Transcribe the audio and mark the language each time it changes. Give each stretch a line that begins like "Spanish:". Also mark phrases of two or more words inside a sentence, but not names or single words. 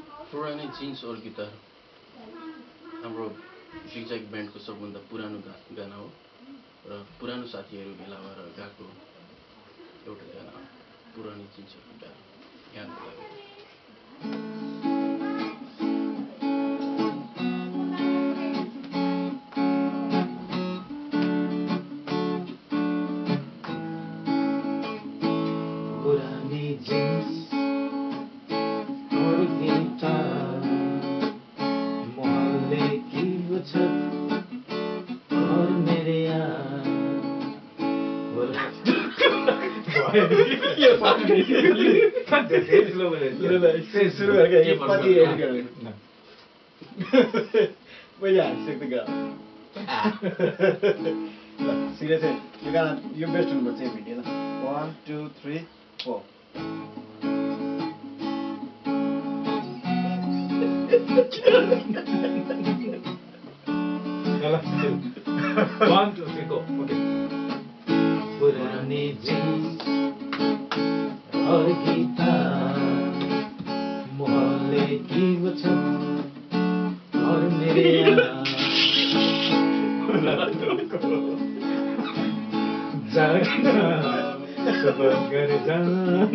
Nepali: पुरानै जिन्स और गिटार हाम्रो जिगज्याग ब्यान्डको सबभन्दा पुरानो गाना हो र पुरानो साथीहरू भेला भएर गाएको एउटा गाना हो पुरानो जिन्स और गिटार यहाँको लागि
Hindi: पुरानी जींस और गिटार मोहल्ले की वो छत और मेरे यार
Nepali: शुरू करके सिरियस है यो गाना यो बेस्ट हुनुपर्छ यो भिडियो ल 1 2 3 4
Hindi: 1 2 3
English: go okay
Hindi: पुरानी जींस और गिटार मोहल्ले की वो छत और मेरे यार जागना सुबह घर जाना